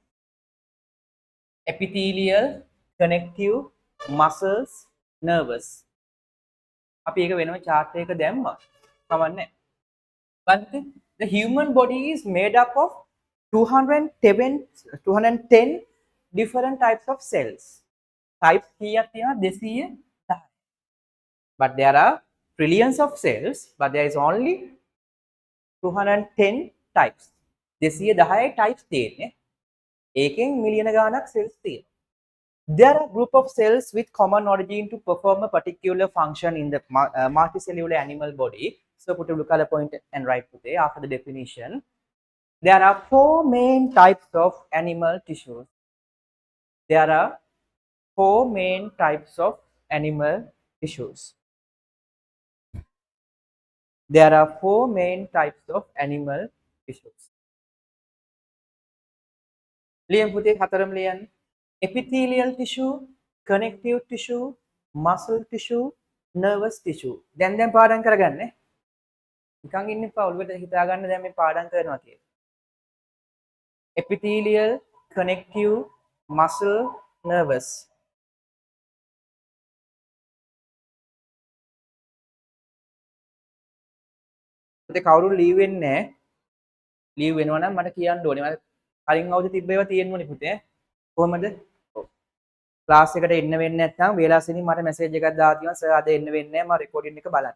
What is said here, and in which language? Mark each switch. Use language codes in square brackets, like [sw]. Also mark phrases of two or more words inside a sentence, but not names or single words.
[en] epithelial connective muscles nervous [si] අපි ඒක වෙනම chart එකක දැම්මා කවන්නේ බලන්න [en] the human body is made up of 210 different types of cells. [si] Types කීයක් තියෙනවා 210. [en] But there are trillions of cells, but there is only 210 types. [si] 210 types තියෙන්නේ. ඒකෙන් මිලියන ගාණක් cells තියෙනවා. [en] There are group of cells with common origin to perform a particular function in the multicellular animal body. So put a blue color point and write today after the definition. There are 4 main types of animal tissues. There are 4 main types of animal tissues. There are 4 main types of animal tissues. [si] ලියන් පුතේ හතරම ලියන්න. [en] Epithelial tissue, connective tissue, muscle tissue, nervous tissue. [si] දැන් පාඩම් කරගන්න. නිකන් ඉන්න එපා ඔළුවට හිතා ගන්න දැන් මේ පාඩම් කරනවා කියලා. [en] Epithelial, connective, muscle, nervous. [si] පුතේ කවුරු ලීව් වෙන්නේ නැහැ. ලීව් වෙනවා නම් මට කියන්න ඕනේ. මට කලින් අවුරුදු තිබ්බ ඒවා තියෙන්න ඕනේ පුතේ. කොහමද? ක්ලාස් එකට එන්න වෙන්නේ නැත්නම් වේලාසෙනින් මට මැසේජ් එකක් දාලා තියෙනවා සර් අද එන්න වෙන්නේ නැහැ මම රෙකෝඩින් එක බලන්න.